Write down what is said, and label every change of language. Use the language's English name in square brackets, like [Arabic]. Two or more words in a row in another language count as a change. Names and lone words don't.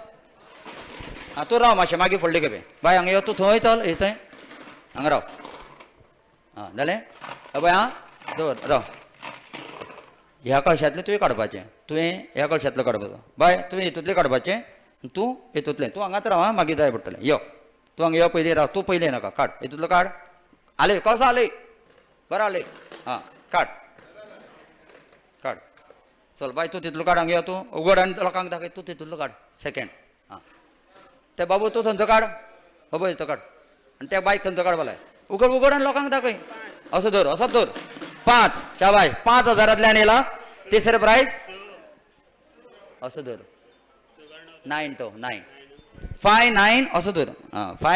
[Konkani] हां तूं राव मातशें मागीर फुडले खेपे बाय हांगा यो तूं थंय चल थंय हांगा राव हां जालें बाय हां दवर राव ह्या कळशांतलें तुवें काडपाचें तुवें ह्या कळशांतलो काडपाचो बाय तुवें हितूंतलें काडपाचें तूं हितूंतलें तूं हांगाच राव हां मागीर जाय पडटलें यो तूं हांगा यो पयलीं राव तूं पयलीं नाका काड हितूंतलो काड आले कळसा आले बरं आले हां काड चल बाय तूं तितलो काड हांगा यो तूं उगड आनी लोकांक दाखय तूं तितूंतलो काड सेकेंड हां ते बाबू तूं थंयचो काड हो पळय तो काड आनी त्या बायक थंयचो काड बालाय उगड आनी लोकांक दाखय असो धर 5 च्या बाय 5000 येला तिसरे प्राइज असो धर 9 तो 9 5 9 असो धर हां